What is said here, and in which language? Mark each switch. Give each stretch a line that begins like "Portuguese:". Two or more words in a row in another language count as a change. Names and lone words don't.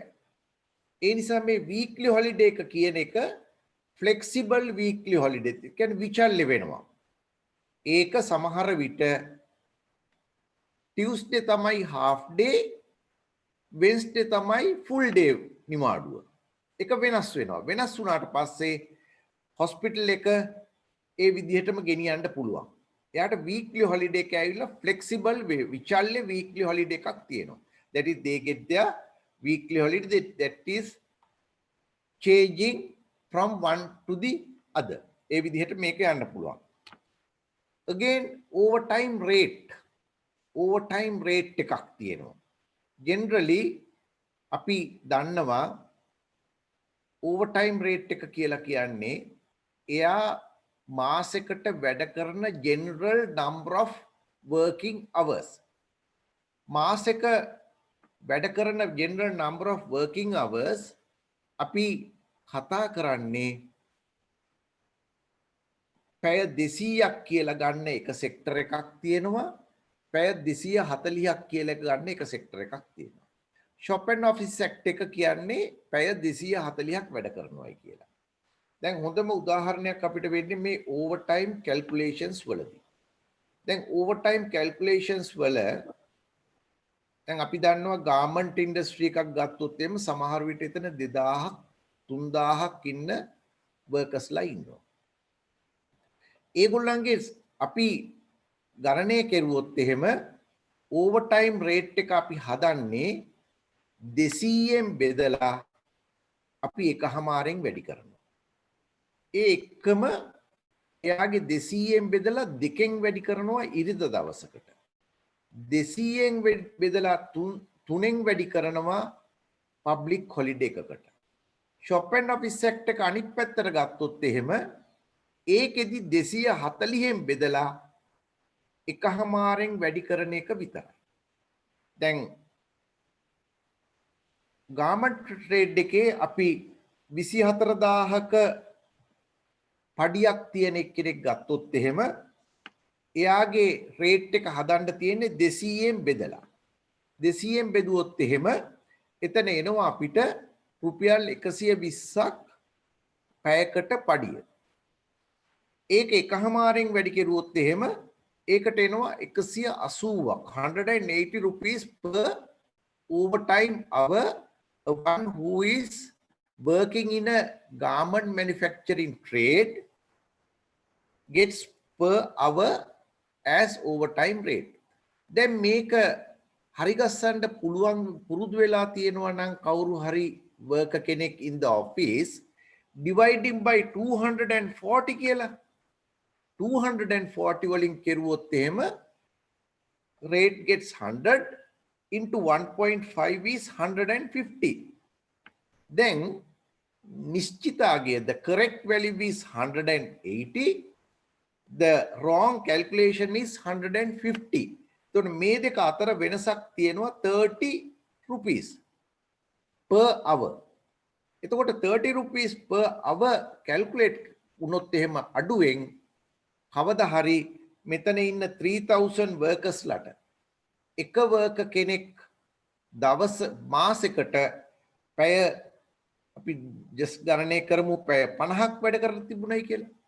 Sinhala: ඒ නිසා මේ
English: weekly holiday
Sinhala: එක කියන එක
English: flexible weekly holiday.
Sinhala: ඒ කියන්නේ විචල්්‍ය වෙනවා. ඒක සමහර විට Tuesday තමයි
English: half day,
Sinhala: Wednesday තමයි
English: full day
Sinhala: නිවාඩුව. ඒක වෙනස් වෙනවා. වෙනස් වුණාට පස්සේ hospital එක ඒ විදිහටම ගෙනියන්න පුළුවන්. එයාට
English: weekly holiday
Sinhala: එක ඇවිල්ලා flexible විචල්්‍ය
English: weekly holiday
Sinhala: එකක් තියෙනවා.
English: That is they get their weekly holiday that is changing from one to the other.
Sinhala: ඒ විදිහට මේක යන්න පුළුවන්.
English: Again overtime rate
Sinhala: එකක් තියෙනවා. Generally අපි දන්නවා
English: overtime rate
Sinhala: එක කියලා කියන්නේ එයා මාසෙකට වැඩ කරන
English: general number of working hours.
Sinhala: මාසෙක වැඩ කරන
English: general number of working hours
Sinhala: අපි කතා කරන්නේ පැය 200ක් කියලා ගන්න එක සෙක්ටර් එකක් තියෙනවා. පැය 240ක් කියලා ගන්න එක සෙක්ටර් එකක් තියෙනවා.
English: shop and office sector
Sinhala: එක කියන්නේ පැය 240ක් වැඩ කරනවායි කියලා. දැන් හොඳම උදාහරණයක් අපිට වෙන්නේ මේ
English: overtime calculations
Sinhala: වලදී. දැන්
English: overtime calculations
Sinhala: වල දැන් අපි දන්නවා
English: garment industry
Sinhala: එකක් ගත්තොත් එimhe සමහර විට එතන 2000ක් 3000ක් ඉන්න workersලා ඉන්නවා. ඒගොල්ලන්ගේ අපි ගණනය කෙරුවොත් එහෙම
English: overtime rate
Sinhala: එක අපි හදන්නේ 200ෙන් බෙදලා අපි එකහමාරෙන් වැඩි කරනවා. ඒ එක්කම එයාගේ 200ෙන් බෙදලා දෙකෙන් වැඩි කරනවා ඉරිද දවසකට. 200ෙන් බෙදලා 3ෙන් වැඩි කරනවා
English: public holiday
Sinhala: එකකට.
English: shop and office sector
Sinhala: එක අනිත් පැත්තට ගත්තොත් එහෙම ඒකෙදි 240ෙන් බෙදලා එකහමාරෙන් වැඩි කරන එක විතරයි. දැන්
English: garment trade
Sinhala: එකේ අපි 24000ක පඩියක් තියෙන කෙනෙක් ගත්තොත් එහෙම එයාගේ රේට් එක හදන්න තියෙන්නේ 200ෙන් බෙදලා. 200ෙන් බෙදුවොත් එහෙම එතන එනවා අපිට රුපියල් 120ක් පැයකට පඩිය. ඒක එකහමාරෙන් වැඩි කෙරුවොත් එහෙම ඒකට එනවා 180ක්
English: 180 rupees per overtime hour. One who is working in a garment manufacturing trade gets per hour as overtime rate.
Sinhala: දැන් මේක හරිගස්සන්න පුළුවන් පුරුදු වෙලා තියෙනවා නම් කවුරු හරි worker කෙනෙක්
English: in the office dividing by 240
Sinhala: කියලා 240 වලින් කෙරුවොත් එහෙම
English: rate gets 100 into 1.5 is 150. Then Nishchitagya, the correct value is 180. The wrong calculation is 150.
Sinhala: So මේ දෙක අතර වෙනසක් තියෙනවා
English: 30 rupees per hour.
Sinhala: එතකොට
English: 30 rupees per hour
Sinhala: calculate වුණොත් එහෙම අඩුවෙන් කවදා හරි මෙතන ඉන්න 3000 workers ලට එක worker කෙනෙක් දවස් මාසෙකට පැය අපි just ගණනය කරමු පැය 50ක් වැඩ කරලා තිබුණයි කියලා.